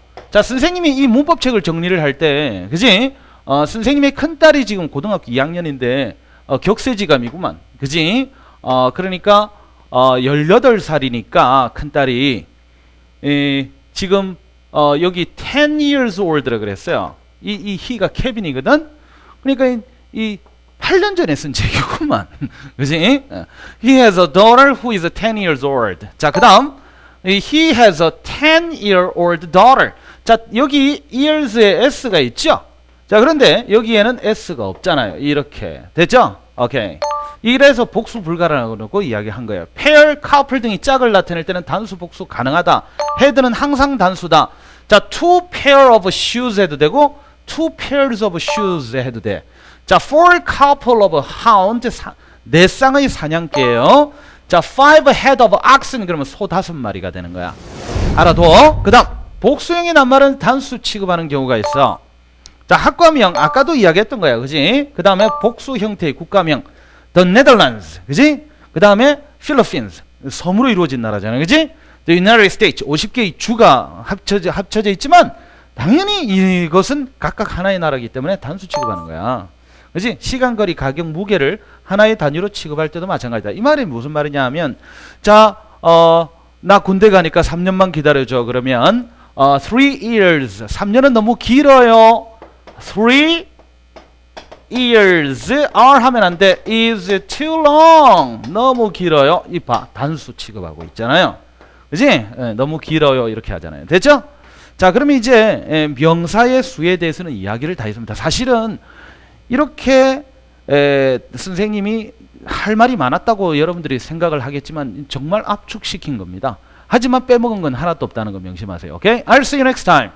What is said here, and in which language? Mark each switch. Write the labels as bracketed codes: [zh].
[ko] 자, 선생님이 이 문법책을 정리를 할 때, 그지? 선생님의 큰딸이 지금 고등학교 2학년인데 격세지감이구만. 그지? 그러니까 18살이니까 큰딸이 지금 여기 10 years old라 그랬어요. 이 he가 케빈이거든. 그러니까 이 8년 전에 쓴 책이구만. 그지? [en] He has a daughter who is 10 years old. [ko] 자, 그 다음 [en] He has a 10-year-old daughter. [ko] 자, 여기 years에 s가 있죠? 자, 그런데 여기에는 s가 없잖아요. 이렇게 됐죠? 오케이. 이래서 복수 불가라고 이야기한 거예요. pair, couple 등이 짝을 나타낼 때는 단수 복수 가능하다. head는 항상 단수다. 자, two pair of shoes 해도 되고 two pairs of shoes 해도 돼. 자, four couple of hound, 네 쌍의 사냥개예요. 자, five head of oxen 그러면 소 5마리가 되는 거야. 알아둬. 그 다음 복수형의 낱말은 단수 취급하는 경우가 있어. 자, 학과명 아까도 이야기했던 거야. 그지? 그 다음에 복수 형태의 국가명 The Netherlands, 그지? 그 다음에 Philippines, 섬으로 이루어진 나라잖아요. 그지? The United States, 50개의 주가 합쳐져 있지만 당연히 이것은 각각 하나의 나라이기 때문에 단수 취급하는 거야. 그지? 시간, 거리, 가격, 무게를 하나의 단위로 취급할 때도 마찬가지다. 이 말이 무슨 말이냐 하면, 자, 나 군대 가니까 3년만 기다려줘. 그러면 3 years, 3년은 너무 길어요. 3 years, are 하면 안 돼. is too long, 너무 길어요. 이 봐, 단수 취급하고 있잖아요. 그지? 너무 길어요. 이렇게 하잖아요. 됐죠? 자, 그러면 이제 명사의 수에 대해서는 이야기를 다 했습니다. 사실은 이렇게 선생님이 할 말이 많았다고 여러분들이 생각을 하겠지만 정말 압축시킨 겁니다. 하지만 빼먹은 건 하나도 없다는 거 명심하세요. 오케이? [en] I'll see you next time.